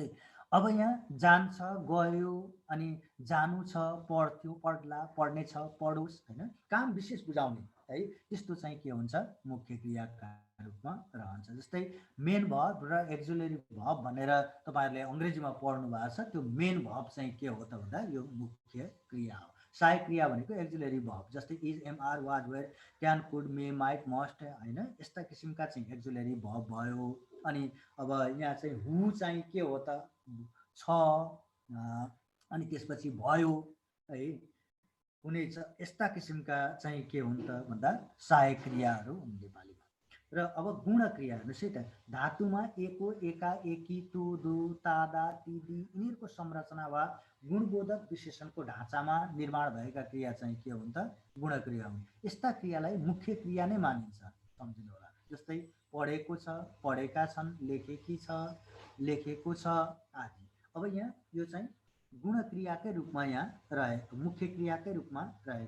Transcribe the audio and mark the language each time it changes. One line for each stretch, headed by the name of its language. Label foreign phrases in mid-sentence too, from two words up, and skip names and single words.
Nepali: अब यहाँ जान्छ गयो अनि जानु छ पढ्थ्यो पढ्ला पढ्ने छ पढोस्, होइन काम विशेष बुझाउने है, त्यस्तो चाहिँ के हुन्छ मुख्य क्रियाका रूपमा रहन्छ। जस्तै
English: main verb
Nepali: र
English: auxiliary verb
Nepali: भनेर तपाईहरुले अंग्रेजीमा पढ्नु भएको छ, त्यो
English: main verb
Nepali: चाहिँ के हो त भन्दा यो मुख्य क्रिया हो। सहायक क्रिया भनेको
English: auxiliary verb,
Nepali: जस्तै
English: is am are was were can could may might must,
Nepali: हैन यस्ता किसिमका चाहिँ
English: auxiliary verb
Nepali: भयो। अनि अब यहाँ चाहिँ हु चाहिँ के हो त छ, अनि त्यसपछि भयो है हुने छ, यस्ता किसिमका चाहिँ के हुन् त भन्दा सहायक क्रियाहरू हुन् नेपालीमा। र अब गुण क्रिया हेर्नुहोस् है त, धातुमा एको एका एकी तु दु तादा तिदी यिनीहरूको संरचना वा गुणबोधक विशेषणको ढाँचामा निर्माण भएका क्रिया चाहिँ के हुन् त गुण क्रिया हुन्। यस्ता क्रियालाई मुख्य क्रिया नै मानिन्छ, सम्झिनु होला। जस्तै पढेको छ, पढेका छन्, लेखेकी छ, लेखेको छ आदि। अब यहाँ यो चाहिँ गुण क्रियाकै रूपमा यहाँ रहेको, मुख्य क्रियाकै रूपमा रहेको।